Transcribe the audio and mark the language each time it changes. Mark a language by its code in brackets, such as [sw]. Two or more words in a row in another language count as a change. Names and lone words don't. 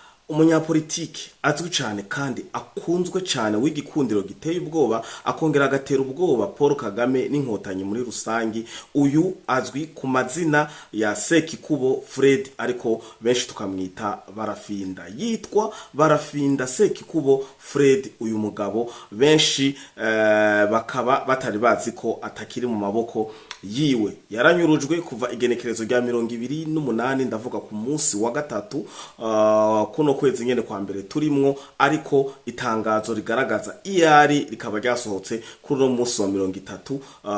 [rn] umunyapolitike azwi cyane kandi akunzwe cyane w'igikundiro giteye ubwoba akongera agatera ubwoba Paul Kagame n'inkotanyi muri rusangi. Uyu azwi ku mazina ya Sekikubo Fred ariko benshi tukamwita Barafinda. Yitwa Barafinda Sekikubo Fred. Uyu mugabo benshi bakaba batari bazi ko atakiri mu maboko yiwe. Yaranyurujwe kuva igenekerezo rya 28 ndavuga ku munsi wa gatatu kuno kwezi nyene kwa mbere turimwo, ariko itangazo rigaragaza iyari rikaba ryasohotse kuri no munsi wa 30.